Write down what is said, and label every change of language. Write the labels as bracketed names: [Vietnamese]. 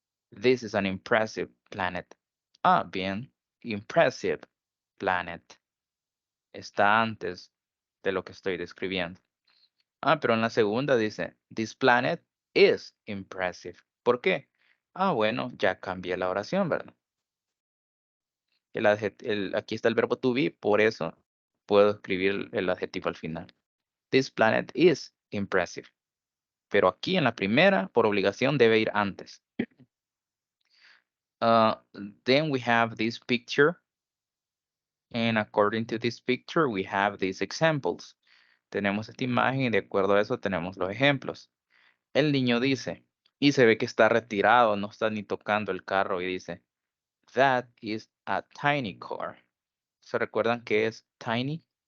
[English] This is an impressive planet. Bien, impressive planet. [Spanish] Está antes de lo que estoy describiendo. Pero en la segunda dice, [English] this planet is impressive. [Spanish] ¿Por qué? Bueno, ya cambié la oración, ¿verdad? Aquí está el verbo to be, por eso puedo escribir el adjetivo al final. [English] This planet is impressive. [Spanish] Pero aquí en la primera, por obligación, debe ir antes. [English] Then we have this picture. And according to this picture, we have these examples. [Spanish] Tenemos esta imagen y de acuerdo a eso tenemos los ejemplos. El niño dice, y se ve que está retirado, no está ni tocando el carro y dice, [English] that is a tiny car. [Spanish] ¿Se recuerdan qué es tiny?